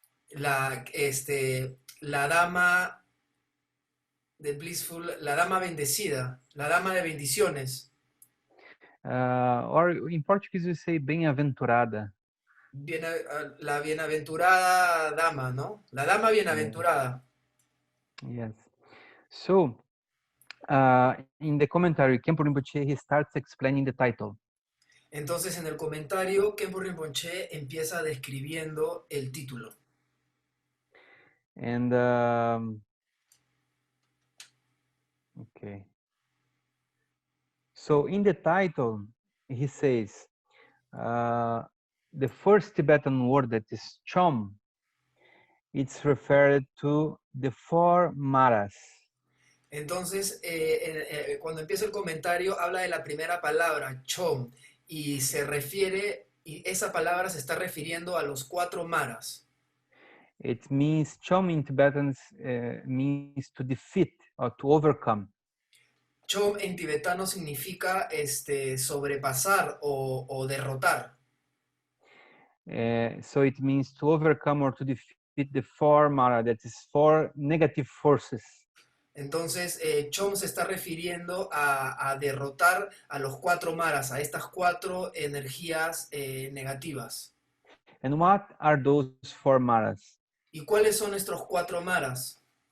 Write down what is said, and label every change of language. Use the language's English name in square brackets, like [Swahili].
[Spanish] la dama de blissful, la dama bendecida, la dama de bendiciones, [English] Or in Portuguese we say bem-aventurada. [Spanish] la bienaventurada dama, ¿no? La dama bienaventurada. [English] Yes. So, in the commentary, Khenpo Rinpoche, he starts explaining the title. [Spanish] Entonces, en el comentario, Khenpo Rinpoche empieza describiendo el título. [English] And, okay. So, in the title, he says, the first Tibetan word that is Chom, it's referred to the four maras. [Spanish] Entonces, cuando empieza el comentario, habla de la primera palabra, chom, y se refiere, y esa palabra se está refiriendo a los 4 maras. [English] It means, Chom in Tibetan means to defeat or to overcome. [Spanish] Chom en tibetano significa sobrepasar o derrotar. [English] So it means to overcome or to defeat the four mara, that is four negative forces. [Spanish] Entonces, Chom se está refiriendo a derrotar a los 4 maras, a estas 4 energías negativas. [English] And what are those four maras? [Spanish] ¿Y cuáles son estos 4 maras?